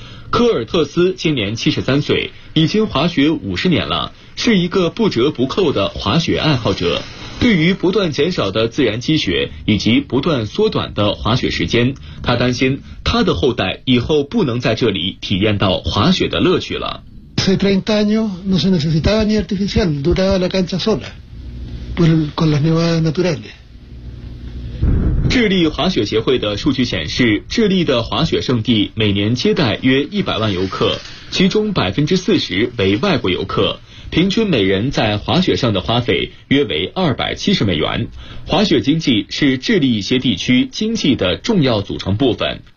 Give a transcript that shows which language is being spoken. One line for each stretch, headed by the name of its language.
Chinese: 科尔特斯今年73岁，已经滑雪50年了，是一个不折不扣的滑雪爱好者。对于不断减少的自然积雪以及不断缩短的滑雪时间，他担心他的后代以后不能在这里体验到滑雪的乐趣了。
Spanish: Hace 30 años no se necesitaba ni artificial, duraba la cancha sola, con las nevadas naturales。
Chinese: 智利滑雪协会的数据显示，智利的滑雪胜地每年接待约100万游客，其中40%为外国游客，平均每人在滑雪上的花费约为270美元。滑雪经济是智利一些地区经济的重要组成部分。